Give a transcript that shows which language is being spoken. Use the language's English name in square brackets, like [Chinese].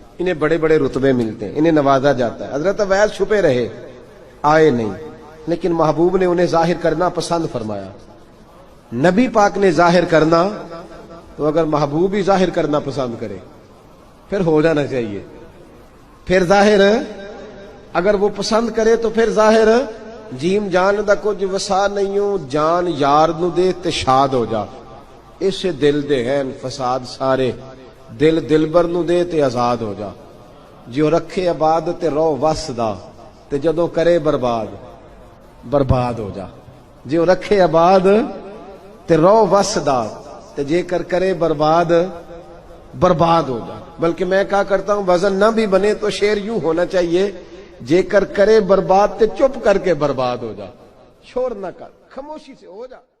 [Urdu] انہیں بڑے بڑے رتبے ملتے ہیں, انہیں نوازا جاتا ہے. حضرت اویس چھپے رہے, آئے نہیں, لیکن محبوب نے انہیں ظاہر کرنا پسند فرمایا. نبی پاک نے ظاہر کرنا, تو اگر محبوب ہی ظاہر کرنا پسند کرے پھر ہو جانا چاہیے. پھر ظاہر اگر وہ پسند کرے تو پھر ظاہر [Punjabi] جیم جان دا کچھ وسا نہیں ہوں, جان یار نو دے تے شاد ہو جا, اسے دل دے ہیں فساد سارے, دل دلبر نو دے تے آزاد ہو جا. جو رکھے آباد تے رو وس دا, تے جدوں کرے برباد برباد ہو جا. جو رکھے آباد تے رو وس دا, تے جے کر کرے برباد برباد ہو جا. [Urdu] بلکہ میں کہا کرتا ہوں وزن نہ بھی بنے تو شعر یوں ہونا چاہیے [Punjabi] جے کر کرے برباد تے چپ کر کے برباد ہو جا. [Urdu] شور نہ کر, خاموشی سے ہو جا.